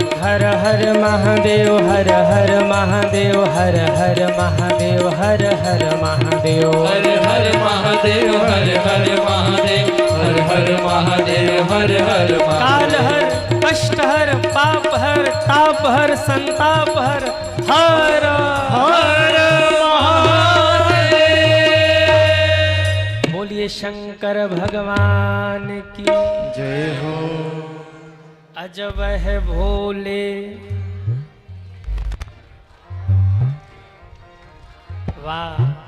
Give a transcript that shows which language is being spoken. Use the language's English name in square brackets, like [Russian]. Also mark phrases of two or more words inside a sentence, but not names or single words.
[Hindi] हर हर महादेव, हर हर महादेव, हर हर महादेव, हर हर महादेव, हर हर महादेव, हर हर महादेव, हर हर महादेव, हर हर काल महादेव। हर, कष्ट हर, पाप हर, ताप हर, संताप हर, हर हर महादेव। बोलिए शंकर भगवान की जय हो। अजब है भोले वाह।